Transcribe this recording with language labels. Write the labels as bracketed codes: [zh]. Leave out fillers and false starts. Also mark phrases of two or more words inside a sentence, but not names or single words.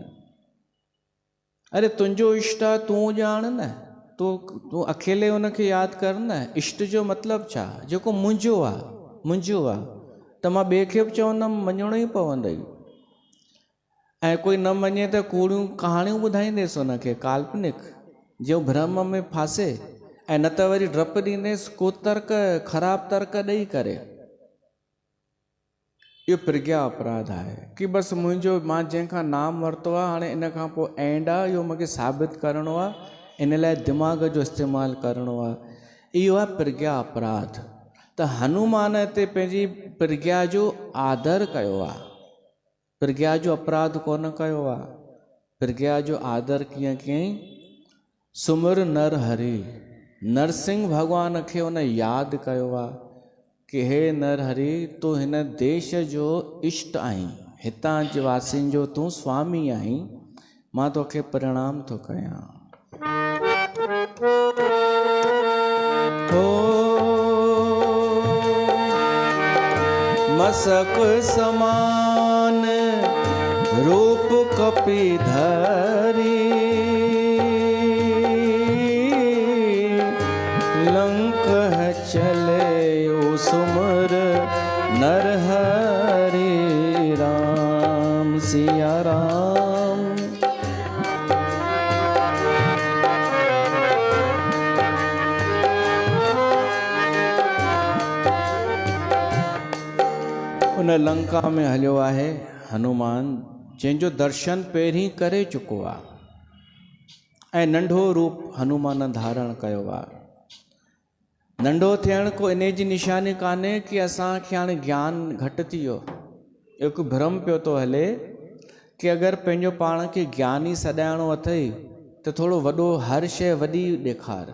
[sd] अरे तुंहिंजो इष्ट आहे, तूं ॼाण न, तूं अकेले उनखे यादि कर न। इष्ट जो मतिलबु छा, जेको मुंहिंजो आहे, मुंहिंजो आहे त मां ॿिए खे बि चवंदमि, मञिणो ई पवंदई। ऐं कोई न मञे त कूड़ियूं कहाणियूं ॿुधाईंदेसि उनखे, काल्पनिक, जो भ्रम में फासे, ऐं न त वरी डपु ॾींदेसि कुतर्क ख़राबु तर्क ॾेई करे। इहो प्रज्ञा अपराध आहे कि बसि मुंहिंजो, मां जंहिंखां नाम वरितो आहे, हाणे इन खां पोइ एंड आहे, इहो मूंखे साबित करिणो आहे, इन लाइ दिमाग़ जो इस्तेमालु करिणो आहे। इहो आहे प्रज्ञा अपराध। त हनुमान हिते पंहिंजी प्रज्ञा जो आदर कयो आहे, प्रज्ञा जो अपराध कोन कयो आहे। प्रज्ञा जो आदर कीअं कयईं, [awa] सुमिर नर हरि, [sd] नरसिंह भॻवान खे उन यादि कयो आहे कि हे नर हरि, तूं हिन देश जो इष्ट आहीं, हितां जे वासियुनि जो तूं स्वामी आहीं, मां तोखे प्रणाम थो कयां। [awa] मसक समान रूप कपिधरी, लंक चले सुमर नर हरि राम, सिया राम। [sd] उन लंका में हलियो आहे हनुमान, जंहिंजो दर्शन पहिरीं करे चुको आहे, ऐं नंढो रूप हनुमान धारण कयो आहे। नंढो थियण को इन जी निशानी कान्हे कि असांखे हाणे ज्ञान घटि थी वियो। हिकु भ्रम पियो थो हले कि अगरि पंहिंजो पाण खे ज्ञानी सॾाइणो अथई त थोरो वॾो, हर शइ वॾी ॾेखार।